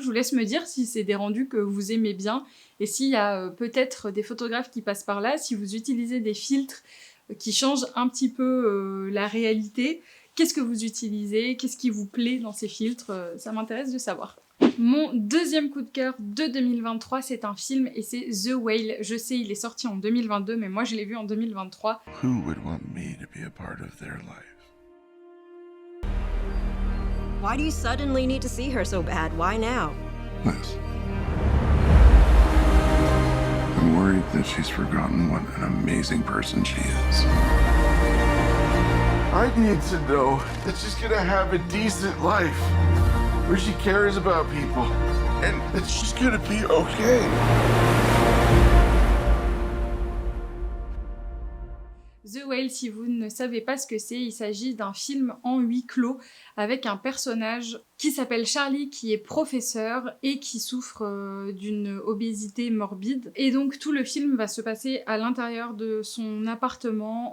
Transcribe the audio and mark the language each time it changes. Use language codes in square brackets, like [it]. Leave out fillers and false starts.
[fr] Je vous laisse me dire si c'est des rendus que vous aimez bien et s'il y a peut-être des photographes qui passent par là, si vous utilisez des filtres qui changent un petit peu la réalité. Qu'est-ce que vous utilisez? Qu'est-ce qui vous plaît dans ces filtres? Ça m'intéresse de savoir. Mon deuxième coup de cœur de 2023, c'est un film et c'est The Whale. Je sais, il est sorti en 2022, mais moi je l'ai vu en 2023. [en] Who would want me to be a part of their life? Why do you suddenly need to see her so bad? Why now? Liz. I'm worried that she's forgotten what an amazing person she is. I need to know that she's gonna have a decent life, where she cares about people, and that she's gonna be okay. [fr] The Whale, si vous ne savez pas ce que c'est, il s'agit d'un film en huis clos avec un personnage qui s'appelle Charlie, qui est professeur et qui souffre d'une obésité morbide. Et donc tout le film va se passer à l'intérieur de son appartement.